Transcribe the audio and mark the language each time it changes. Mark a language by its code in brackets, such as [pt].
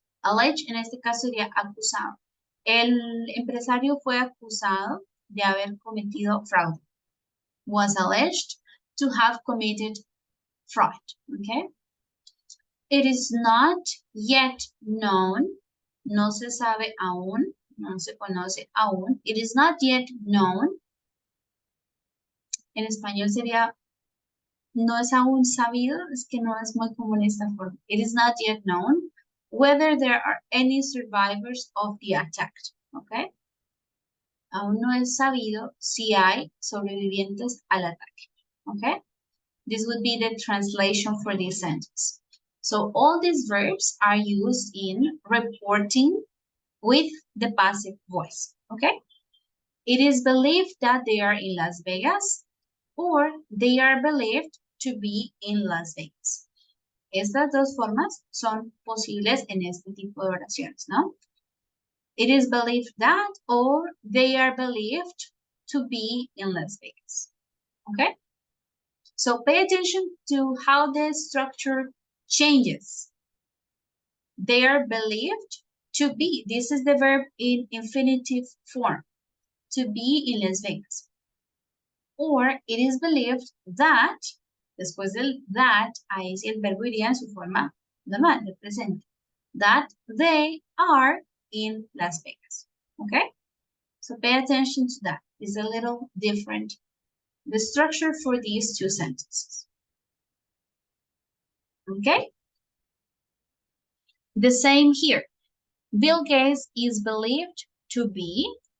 [es] Alleged en este caso sería acusado. El empresario fue acusado de haber cometido fraude. [en] Was alleged to have committed fraud, okay? It is not yet known, [es] no se sabe aún, no se conoce aún. [en] It is not yet known. [es] En español sería, no es aún sabido, es que no es muy común esta forma. [en] It is not yet known whether there are any survivors of the attack, okay? [es] Aún no es sabido si hay sobrevivientes al ataque, okay? [en] This would be the translation for this sentence. So all these verbs are used in reporting with the passive voice, okay? It is believed that they are in Las Vegas or they are believed to be in Las Vegas. [es] Estas dos formas son posibles en este tipo de oraciones, ¿no? [en] It is believed that or they are believed to be in Las Vegas, okay? So pay attention to how the structure changes. They are believed to be. This is the verb in infinitive form. To be in Las Vegas. Or it is believed that, [es] después del that, ahí sí el verbo iría en su forma normal, de presente. [en] That they are in Las Vegas. Okay? So pay attention to that. It's a little different. The structure for these two sentences. Okay? The same here. Bill Gates is believed to be.